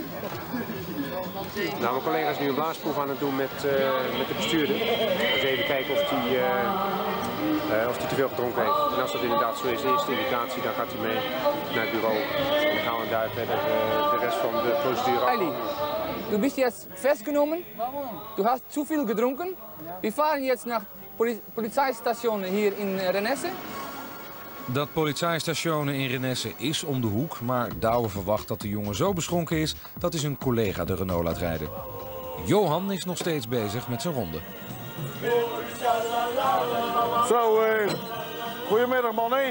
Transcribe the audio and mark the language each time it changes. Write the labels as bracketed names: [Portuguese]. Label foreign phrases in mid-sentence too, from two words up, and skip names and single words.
[Dutch] Nou, mijn collega is nu een blaasproef aan het doen met de bestuurder. Dus even kijken of hij te veel gedronken heeft. En als dat inderdaad zo is, de eerste indicatie, dan gaat hij mee naar het bureau. En dan gaan we daar verder de rest van de procedure Eili, [German] du bist jetzt festgenommen. Du hast zu viel gedronken. Wir fahren jetzt nach Polizeistation hier in Renesse. [Dutch] Dat politiestation in Renesse is om de hoek, maar Douwe verwacht dat de jongen zo beschonken is dat hij zijn collega de Renault laat rijden. Johan is nog steeds bezig met zijn ronde. Zo, goedemiddag man, hè?